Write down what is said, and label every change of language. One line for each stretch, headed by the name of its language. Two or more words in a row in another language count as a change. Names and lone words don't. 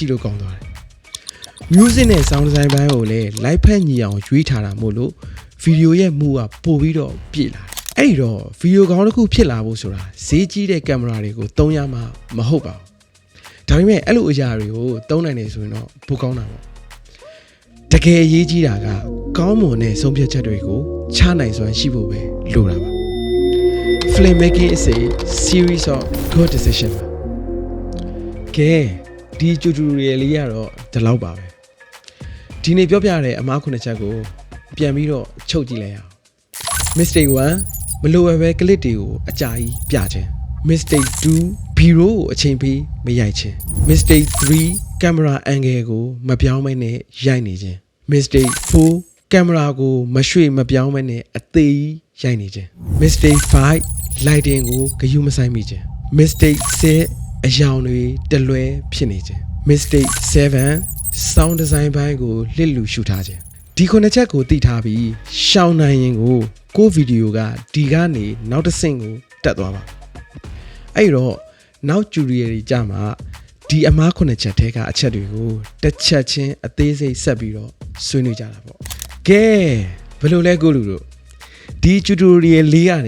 Burmese: ည့်လို့ကောင်းသွားတယ် music နဲ့
English: sound design
Burmese: ဘိုင်းကိုလည်း live ဖက်ညီအောင်ရွေးထားတာမို့လို့ video ရဲ့မူကပို့ပြီးတော့ပြည့်လာတယ်အဲ့တော့ video ကောင်းတစ်ခုဖြစ်လာဖို့ဆိုတာဈေးကြီးတဲ့ကင်မရာတွေကိုသုံးရမှာမဟုတ်ပါဘူးဒါပေမဲ့အဲ့လိုအရာတွေကိုသုံးနိုင်နေဆိုရင်တော့ပိုကောင်းတာပေါ့တကယ်အရေးကြီးတာကကောင်းမွန်တဲ့ဆုံးဖြတ်ချက်တွေကိုချနိုင်စွမ်းရှိဖို့ပဲလိုတာပါ
English: Filmmaking is a series of good decisions
Burmese: ကဲဒီ tutorial လေးကတော့ဒီလောက်ပါပဲဒီနေ့ပြောပြတဲ့အမှား9ချက်ကိုပြန်ပြီးတော့ချုပ်ကြည့်လိုက်အောင် Mistake 1မလိုအပ်ပဲ clip တွေကိုအကြာကြီးပြခြင်း
English: Mistake 2 B-roll
Burmese: ကိုအချိန်ပေးမရိုက်ခြင်း
English: Mistake 3 camera angle
Burmese: ကိုမပြောင်းမ နဲ့ရိုက်နေခြင်း
English: Mistake 4 camera
Burmese: ကိုမရွှေ့မပြောင်းမနဲ့အသေးရိုက်နေခြင်း
English: Mistake 5 lighting
Burmese: ကိုဂရုမစိုက်မိခြင်း Mistake 6အယောင်တွေတလွဲဖြစ်နေခြင်း
English: mistake 7 sound design
Burmese: ဘိုင်းကိုလစ်လူရှုထားခြင်းဒီခုနှစ်ချက်ကိုသိထားပြီး ရှောင်းနိုင်ရင်ကိုဗီဒီယိုကဒီကနေနောက်တစ်ဆင့်ကိုတက်သွားပါအဲ့တော့နောက်ကျူရီရီကြမှာဒီအမားခုနှစ်ချက်ထဲကအချက်တွေကိုတစ် ချက်ချင်းအသေးစိတ်ဆက်ပြီးတော့ဆွေးနွေးကြတာပေါ့ကဲဘယ်လိုလဲကိုလူတို့ဒီကျူတိုရီယယ်လေးကနေ